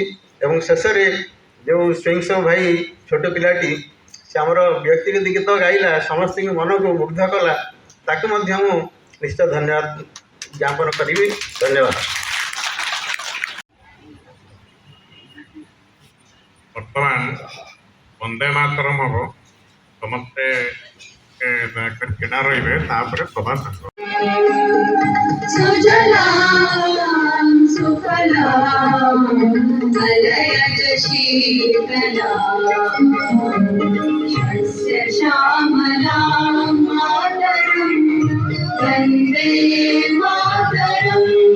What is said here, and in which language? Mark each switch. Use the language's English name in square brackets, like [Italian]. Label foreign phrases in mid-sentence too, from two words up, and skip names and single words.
[Odia] ଏବଂ ଶେଷରେ ଯେଉଁ ସ୍ୱୟଂସମ ଭାଇ ଛୋଟ ପିଲାଟି ସେ ଆମର ବ୍ୟକ୍ତିଗତ ଗୀତ ଗାଇଲା, ସମସ୍ତଙ୍କ ମନକୁ ମୁଗ୍ଧ କଲା, ତାକୁ ମଧ୍ୟ ମୁଁ ନିଶ୍ଚୟ ଧନ୍ୟବାଦ ଜ୍ଞାପନ କରିବି। ଧନ୍ୟବାଦ। ବର୍ତ୍ତମାନ ବନ୍ଦେ ମାତରମ୍ ହେବ, ସମସ୍ତେ ଛିଡ଼ା ରହିବେ, ତାପରେ ପ୍ରଭାତ ଆସିବ। [Sanskrit] सुजलां सुफलां मलयज शीतलां शस्य श्यामलां मातरं वन्दे मातरम्